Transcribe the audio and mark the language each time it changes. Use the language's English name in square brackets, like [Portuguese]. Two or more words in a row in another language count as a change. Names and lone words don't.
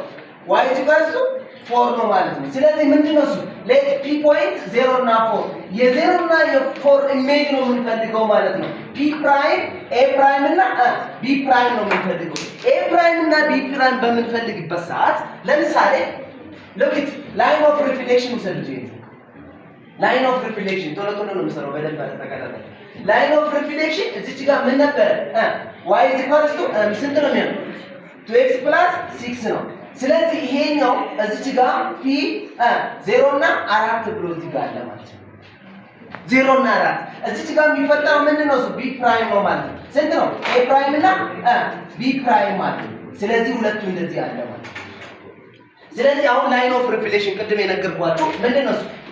[Amharic] y = 4 ነው ማለት ነው ስለዚህ ምንድነው እሱ [English] let p point [Amharic] 0 እና 4 የ0 እና የ4 ኢሜጅ ነው የምንፈልገው ማለት ነው p ፕራይም a ፕራይም እና b ፕራይም ነው የምንፈልገው a ፕራይም እና b ፕራይም በምንፈልግበት ሰዓት ለምሳሌ [English] look at line of reflection [Amharic] ውሰዱት [English] line of reflection [Amharic] ቶሎ ነው የምሰራው በደንብ ተከታተሉ [English] line of reflection [Amharic] እዚህ ጋር ምን ነበር y = ስንት ነው የሚሆነው 2x + 6 ነው ስለዚህ ይሄኛው እዚህ ጋር p 0 እና 4 ብሎ እዚህ ጋር አለ ማለት ነው 0 እና 4 እዚህ ጋር የሚፈጠረው ምንድነው እሱ b ፕራይም ነው ማለት ነው ስንት ነው a ፕራይም እና b ፕራይም ማለት ነው ስለዚህ ሁለቱ እንደዚህ አለ ማለት ነው ስለዚህ አሁን [English] line of reflection [Amharic] ቅድም የነገርኳችሁ ምንድነው እሱ